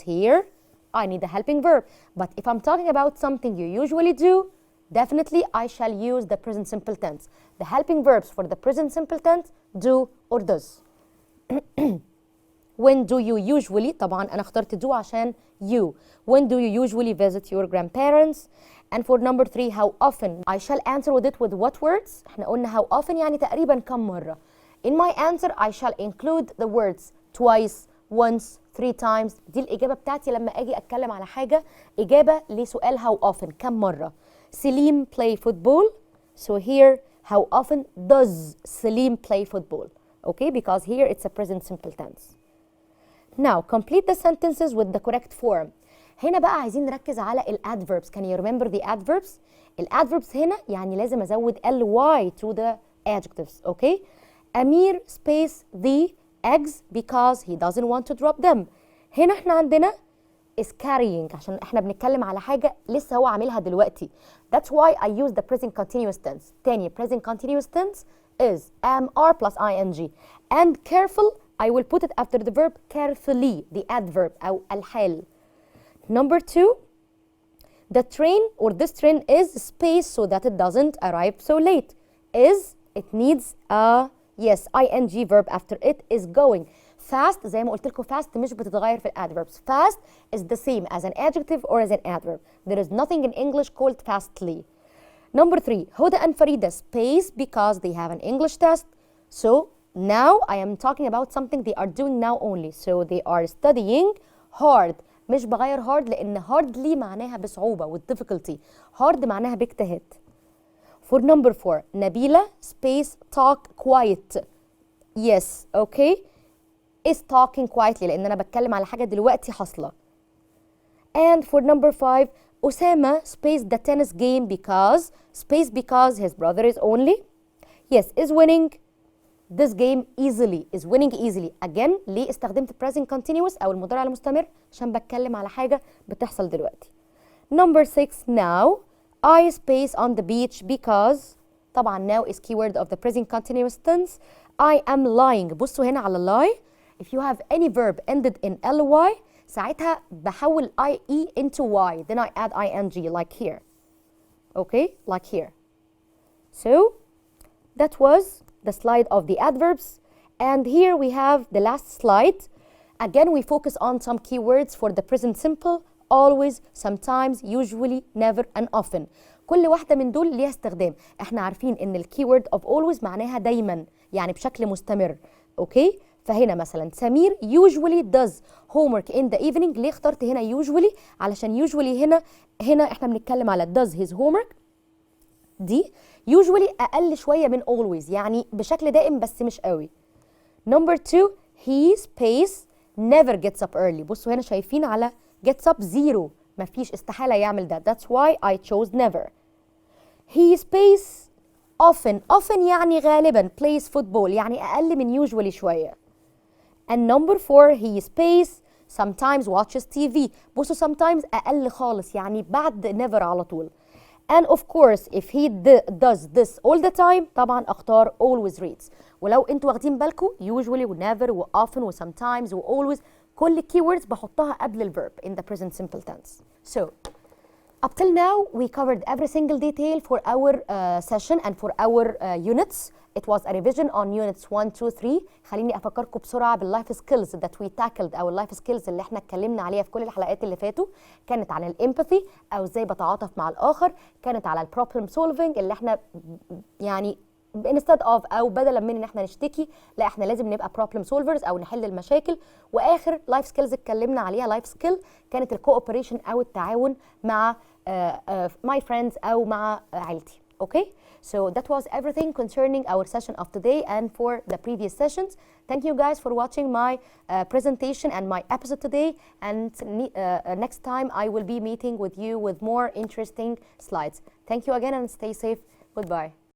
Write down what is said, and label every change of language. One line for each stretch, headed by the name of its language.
English: Here I need a helping verb. But if I'm talking about something you usually do, definitely I shall use the present simple tense. The helping verbs for the present simple tense do or does. When do you usually,
Arabic: طبعا أنا اخترت
English: do عشان you. When do you usually visit your grandparents? And for number 3, how often? I shall answer with it with what words?
Arabic: احنا قلنا
English: how often
Arabic: يعني تقريبا كم مرة.
English: In my answer, I shall include the words twice, once, 3 times.
Arabic: دي الإجابة بتاعتي لما أجي أتكلم على حاجة إجابة لسؤال
English: how often
Arabic: كم مرة.
English: Selim play football. So here, how often does Selim play football? Okay, because here it's a present simple tense. Now, complete the sentences with the correct form.
Arabic: هنا بقى عايزين نركز على الادverbs.
English: Can you remember the adverbs?
Arabic: الادverbs هنا يعني لازم أزود
English: ly to the adjectives. Okay? Amir space the eggs because he doesn't want to drop them.
Arabic: هنا احنا عندنا
English: is carrying
Arabic: عشان احنا بنتكلم على حاجة لسه هو عاملها دلوقتي.
English: That's why I use the present continuous tense. تاني present continuous tense is am are plus ing. And careful, I will put it after the verb carefully, the adverb أو الحال. Number 2, the train or this train is space so that it doesn't arrive so late. Is, it needs a yes, ing verb after it is going.
Arabic: Fast زي ما قلت لكم fast مش بتتغير في adverbs.
English: Fast is the same as an adjective or as an adverb. There is nothing in English called fastly. Number 3, Huda and Farida space because they have an English test. So now I am talking about something they are doing now only. So they are studying hard.
Arabic: مش بغير hard لأن hardly معناها بصعوبة
English: with difficulty.
Arabic: Hard معناها باجتهاد.
English: For number 4, Nabila space talk quiet. Yes, okay. Is talking quietly
Arabic: لأن أنا بتكلم على حاجة دلوقتي حاصلة.
English: And for number 5, Osama space the tennis game because space because his brother is only. Yes, is winning this game easily. Is winning easily.
Arabic: Again, ليه استخدمت present continuous أو المضارع المستمر؟ عشان بتكلم على حاجة بتحصل دلوقتي.
English: Number 6, now I space on the beach because طبعا now is keyword of the present continuous tense. I am lying.
Arabic: بصوا هنا على lie.
English: If you have any verb ended in ly
Arabic: ساعتها بحول
English: ie into y. Then I add ing like here. Okay, like here. So that was the slide of the adverbs. And here we have the last slide. Again, we focus on some keywords for the present simple. Always, sometimes, usually, never, and often.
Arabic: كل واحدة من دول ليها استخدام. احنا عارفين ان الكيورد of always معناها دايما يعني بشكل مستمر. اوكي؟ فهنا مثلا سمير
English: usually does homework in the evening.
Arabic: ليه اخترت هنا usually؟ علشان usually هنا احنا بنتكلم على
English: does his homework.
Arabic: دي usually أقل شوية من always يعني بشكل دائم بس مش قوي.
English: Number 2, he space never gets up early.
Arabic: بصوا هنا شايفين على
English: gets up
Arabic: 0، مفيش، استحالة يعمل ده.
English: That's why I chose never. he space often
Arabic: يعني غالبا
English: plays football
Arabic: يعني أقل من
English: usually شوية. and number 4 he space sometimes watches TV.
Arabic: بصوا sometimes أقل خالص يعني بعد never على طول.
English: and of course if he does this all the time
Arabic: طبعا اختار
English: always reads.
Arabic: ولو انتوا واخدين بالكم usually و never و often و sometimes و always كل keywords بحطها قبل ال verb
English: in the present simple tense. So up till now we covered every single detail for our session and for our units. It was a revision on units 1, 2, 3.
Arabic: خليني أفكركم بسرعة بالlife skills
English: that we tackled
Arabic: أو الlife skills اللي احنا اتكلمنا عليها في كل الحلقات اللي فاتوا. كانت عن الempathy أو ازاي بتعاطف مع الآخر، كانت على
English: problem solving
Arabic: اللي احنا يعني
English: instead of
Arabic: أو بدلا من إن احنا نشتكي لا احنا لازم نبقى
English: problem solvers
Arabic: أو نحل المشاكل. وآخر life skills اتكلمنا عليها life skill كانت cooperation أو التعاون مع
English: my friends
Arabic: أو مع عائلتي.
English: Okay, so that was everything concerning our session of today and for the previous sessions. Thank you guys for watching my presentation and my episode today, and next time I will be meeting with you with more interesting slides. Thank you again and stay safe. Goodbye.